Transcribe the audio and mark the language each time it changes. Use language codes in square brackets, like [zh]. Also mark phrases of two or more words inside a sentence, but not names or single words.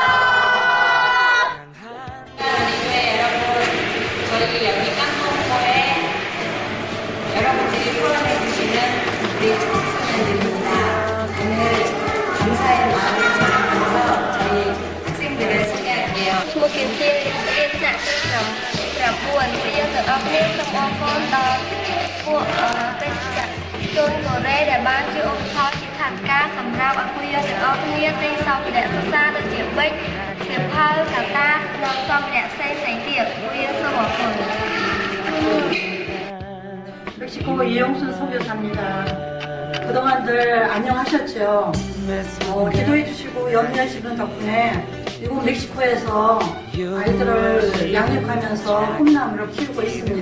[ko] 저희 여기 깡통포에 여러분들이 후원해 주시는 우리 청소년들입니다. 오늘 감사의 마음을 전하면서 저희 학생들을 소개할게요. [km] ឈ្មោះគៀនជារៀនថ្នាក់ទី9ជាយើងទាំងអស់គ្នាសូមអរគុណដល់ពួកបេក្ខជនកូរ៉េដែលបានជួយឧបត្ថម្ភជាថវិកាសម្រាប់ឲ្យពួកយើងទាំងអស់គ្នាទិញសម្ភារៈសិក្សាដូចជាប៊ិច សៀវភៅ កាតា និងសម្ភារៈផ្សេងៗទៀតពួកយើងសូមអរគុណ [ko] 멕시코 이용순 선교사입니다. 그동안들 안녕하셨죠? 기도해 주시고 염려해 주시는 덕분에 미국 멕시코에서 아이들을 양육하면서 꿈나무를 키우고 있습니다.